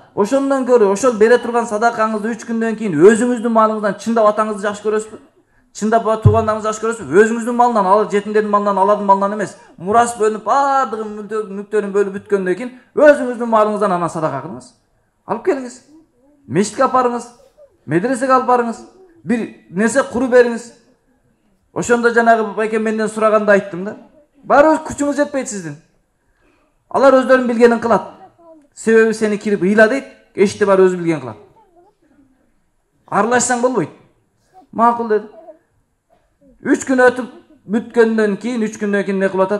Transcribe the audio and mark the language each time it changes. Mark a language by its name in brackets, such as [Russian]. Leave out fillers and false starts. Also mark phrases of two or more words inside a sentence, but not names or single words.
[Kyrgyz] Ошондон көрө, ошол бере турган садакаңызды 3 күндөн кийин өзүңүздүн малыңыздан чындап атаңызды жакшы көрөсүзбү? Чындап туугандарыңызды жакшы көрөсүзбү? Өзүңүздүн малынан, алар жетимдердин малынан, алардын малынан эмес. Мурас бөлүнүп, бардыгы мүлктөрүн бөлүп бүткөндөн кийин өзүңүздүн малыңыздан анан садака кылыңыз. Алып келиңиз. Мешитке апарыңыз. Медресеге алып барыңыз. Bir nese kuru beriniz. Oşonda janagı bayken menden suraganda ayттым да. Baribir күчүңүз жетпейт сиздин. Алар өздөрүн билгенин кылат. Себеби сени кирип ыйла дейт, эшти бар өзү билген кылат. Аралашсаң болбойт. Макул деди. 3 күн өтүп бүткөндөн кийин 3 күндөн кийин не кылып атат?